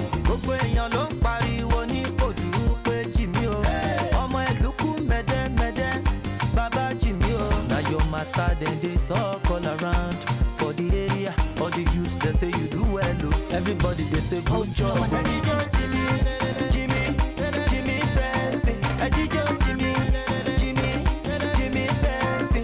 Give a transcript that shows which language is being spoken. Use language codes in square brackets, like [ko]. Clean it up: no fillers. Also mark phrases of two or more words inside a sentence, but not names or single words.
[yo] Gbogbo èèyàn ló ń pariwo ní Ìkòdú pé Jimmy o. Ọmọ Ẹ̀lúkú mẹ́dẹ́, Baba Jimmy o. [pcm] Now your matter then they talk all around. For the area, all the youths they say you do well o. Everybody they say good job. [yo] Ejijo Jimmy Benson. Ejijo Jimmy Benson.